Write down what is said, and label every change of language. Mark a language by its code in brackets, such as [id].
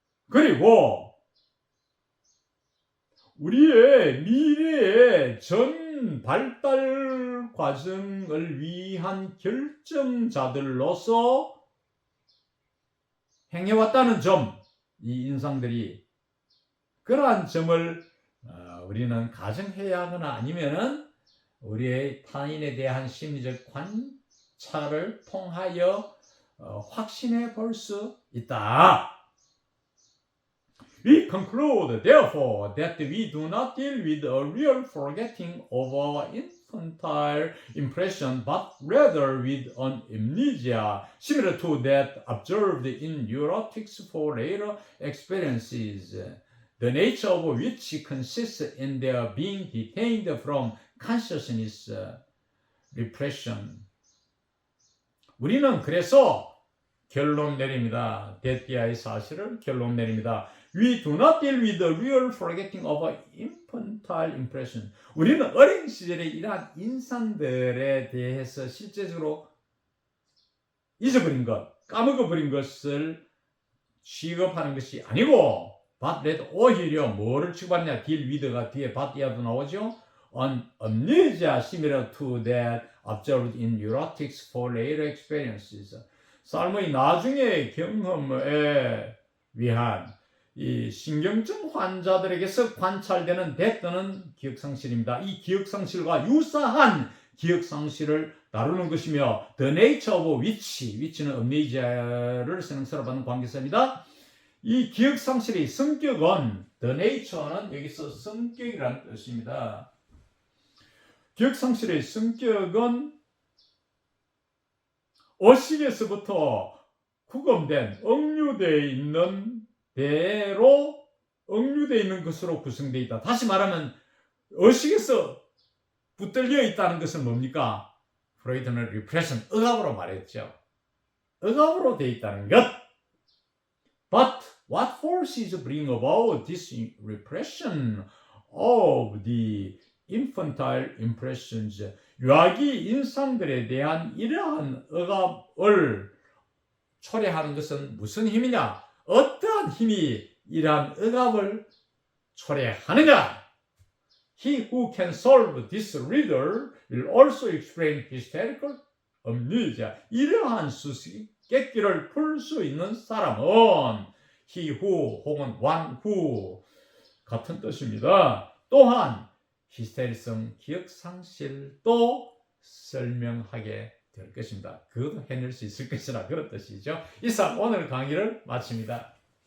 [ko] 그리고 우리의 미래의 전 발달 과정을 위한 결정자들로서 행해왔다는 점, 이 인상들이 그러한 점을 우리는 가정해야 하거나 아니면은 우리의 타인에 대한 심리적 관찰을 통하여 확신해 볼 수 있다. [en] We conclude, therefore, that we do not deal with a real forgetting of our infantile impression, but rather with an amnesia similar to that observed in neurotics for later experiences, the nature of which consists in their being detained from consciousness repression. [ko] 우리는 그래서 결론 내립니다. 데티아의 사실을 결론 내립니다. [en] We do not deal with the real forgetting of infantile impression. [ko] 우리는 어린 시절의 이러한 인상들에 대해서 실제적으로 잊어버린 것, 까먹어버린 것을 취급하는 것이 아니고, but 오히려 뭐를 취급하느냐? deal with가 뒤에 but 나오죠? [en] An amnesia similar to that observed in neurotics for later experiences. [ko] 삶의 나중의 경험에 위한 이 신경증 환자들에게서 관찰되는 대떠는 기억상실입니다. 이 기억상실과 유사한 기억상실을 다루는 것이며 [en] the nature of which [ko] 는 amnesia를 선행사로 받는 관계사입니다. 이 기억상실의 성격은 the nature는 여기서 성격이라는 뜻입니다. 기억상실의 성격은 의식에서부터 구검된 억류되어 있는 대로 억류되어 있는 것으로 구성되어 있다. 다시 말하면 의식에서 붙들려 있다는 것은 뭡니까? 프로이트는 repression, 억압으로 말했죠. 억압으로 되어 있다는 것. [en] But what forces bring about this repression of the infantile impressions? [ko] 유아기 인상들에 대한 이러한 억압을 초래하는 것은 무슨 힘이냐? 어떠한 힘이 이러한 억압을 초래하느냐? [en] He who can solve this riddle will also explain hysterical amnesia. [ko] 이러한 수수께끼를 풀 수 있는 사람은 he who 혹은 one who 같은 뜻입니다. 또한 히스테리성 기억상실도 설명하게 될 것입니다. 그것도 해낼 수 있을 것이라 그런 뜻이죠. 이상 오늘 강의를 마칩니다.